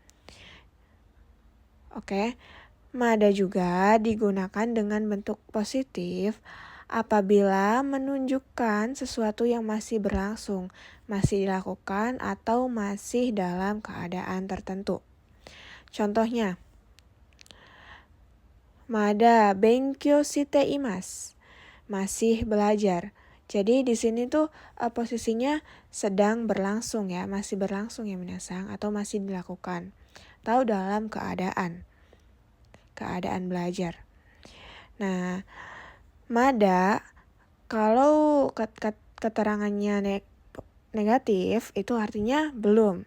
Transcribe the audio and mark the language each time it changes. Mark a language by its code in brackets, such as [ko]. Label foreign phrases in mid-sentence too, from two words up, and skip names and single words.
[id] Oke. Mada juga digunakan dengan bentuk positif apabila menunjukkan sesuatu yang masih berlangsung, masih dilakukan atau masih dalam keadaan tertentu. Contohnya, [ja] まだ勉強しています, [id] masih belajar. Jadi di sini tuh posisinya sedang berlangsung ya, masih berlangsung ya minasang atau masih dilakukan. Atau dalam keadaan belajar. Nah, mada kalau keterangannya negatif itu artinya belum.